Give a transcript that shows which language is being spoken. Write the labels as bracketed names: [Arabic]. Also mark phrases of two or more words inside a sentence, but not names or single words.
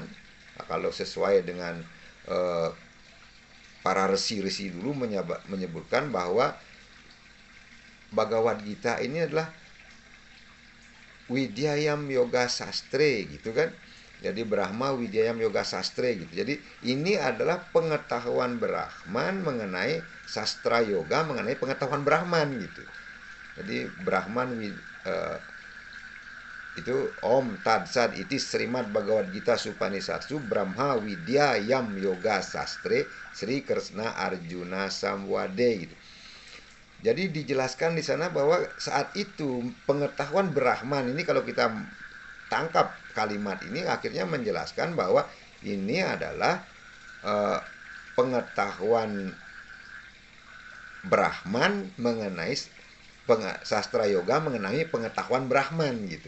[Indonesian] Nah, kalau sesuai dengan para resi-resi dulu menyebutkan bahwa Bhagavad Gita ini adalah [Sanskrit] Widyayam Yoga Sastre [Indonesian] gitu kan. [Sanskrit] Jadi Brahma Widyayam Yoga Sastre gitu. [Indonesian] Jadi ini adalah pengetahuan Brahman mengenai sastra yoga, mengenai pengetahuan Brahman gitu. Jadi Brahman itu [Sanskrit] Om Tat Sat Iti Srimad Bhagavad Gita Supanisatsu Brahma Widyayam Yoga Sastre Sri Krishna Arjuna Samwade gitu. [Indonesian] Jadi dijelaskan di sana bahwa saat itu pengetahuan Brahman ini, kalau kita tangkap kalimat ini, akhirnya menjelaskan bahwa ini adalah pengetahuan Brahman mengenai sastra yoga, mengenai pengetahuan Brahman gitu.